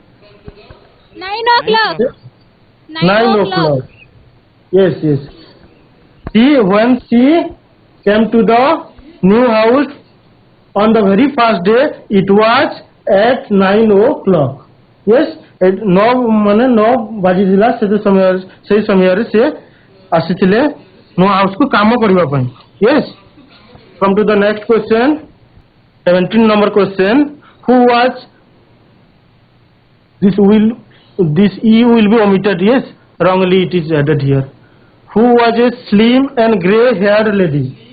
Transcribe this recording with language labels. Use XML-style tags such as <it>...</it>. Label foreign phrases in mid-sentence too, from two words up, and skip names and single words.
<en>9 o'clock. 9 o'clock. Yes, yes. When she came to the new house on the very first day, it was at 9 o'clock. Yes, at</en> <or>9 ବାଜିଥିଲା ସେଇ ସମୟରେ ସେ ଆସିଥିଲେ ନୂଆ ହାଉସ କୁ କାମ କରିବା ପାଇଁ.</or> <en>Yes, come to the next question, 17 number question. Who was this E will be omitted. Yes, wrongly it is added here. Who was a slim and grey haired lady?</en>